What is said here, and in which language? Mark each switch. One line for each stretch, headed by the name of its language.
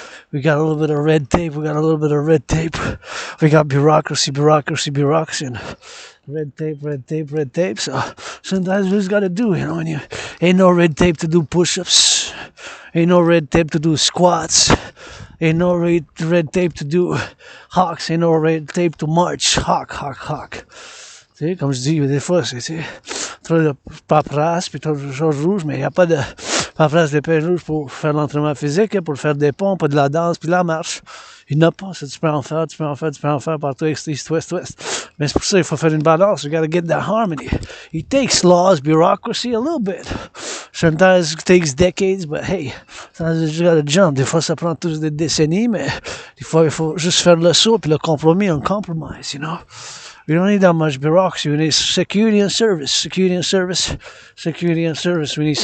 English: We got a little bit of red tape. We got bureaucracy, and red tape. So sometimes we just got to do, when you ain't no red tape to do push-ups. Ain't no red tape to do squats. Ain't no red tape to do hawks. Ain't no red tape to march. Hawk.
French: Tu sais, comme je dis, des fois, c'est trop de paperasse puis trop de choses rouges, mais il n'y a pas de paperasse d'épée rouge pour faire l'entraînement physique, pour faire des pompes, de la danse puis la marche. Il n'y en a pas. Ça, tu peux en faire partout, east, west. Mais c'est pour ça qu'il faut faire une balance.
English: You gotta get that harmony. It takes laws, bureaucracy a little bit. Sometimes it takes decades, but hey, sometimes you just gotta jump.
French: Des fois, ça prend tous des décennies, mais des fois, il faut juste faire le saut puis le compromis, on compromise,
English: We don't need that much bureaucracy. We need security and service. We need security and service.